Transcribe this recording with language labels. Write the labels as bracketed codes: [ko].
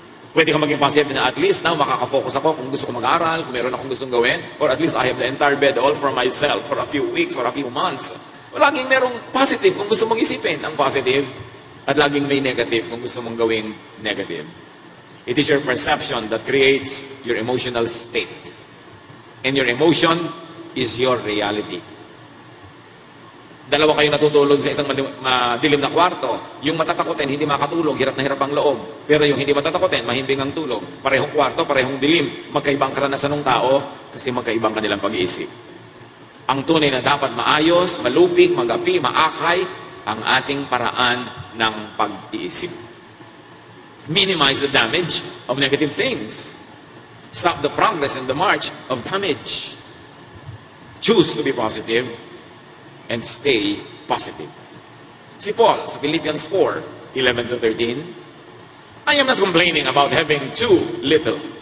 [tl] Pwede ka maging positive na [en] at least now [tl] makaka-focus ako kung gusto ko mag-aral, kung meron akong gustong gawin, [en] or at least I have the entire bed all for myself for a few weeks or a few months. [tl] Laging merong positive kung gusto mong isipin ang positive, at laging may negative kung gusto mong gawing negative. [en] It is your perception that creates your emotional state. And your emotion is your reality. [tl] Dalawa kayo natutulog sa isang madilim na kwarto. Yung matatakotin, hindi makatulog, hirap na hirap ang loob. Pero yung hindi matatakotin, mahimbing ang tulog. Parehong kwarto, parehong dilim. Magkaibang karanasan ng tao kasi magkaibang kanilang pag-iisip. Ang tunay na dapat maayos, malupig, magapi, maakay, ang ating paraan ng pag-iisip. [en] Minimize the damage of negative things. Stop the progress and the march of damage. Choose to be positive and stay positive. [tl] Si Paul sa [en] Philippians 4:11 to 13, I am not complaining about having too little.